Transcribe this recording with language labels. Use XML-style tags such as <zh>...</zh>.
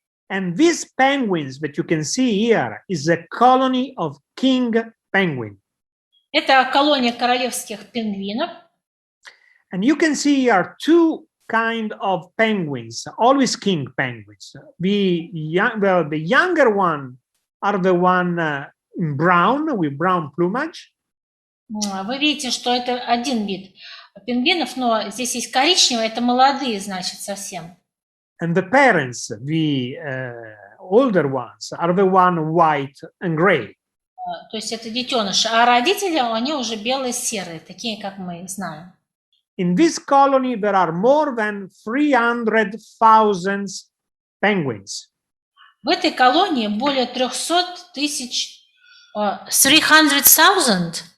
<en>And these penguins that you can see here is a colony of king penguin.</en> <ru>Это колония королевских пингвинов.</ru> <en>And you can see here two kind of penguins, always king penguins. The younger one are the one in brown with brown plumage.</en> <ru>Вы видите, что это один вид пингвинов, но здесь есть коричневые, это молодые, значит, совсем.</ru> <en>And the parents, the older ones, are the one white and gray.</en> <ru>То есть это детеныши, а родители, они уже белые-серые, такие, как мы знаем.</ru> <en>In this colony, there are more than 300,000 penguins.</en> <ru>В этой колонии более 300 тысяч, 300,000?</ru>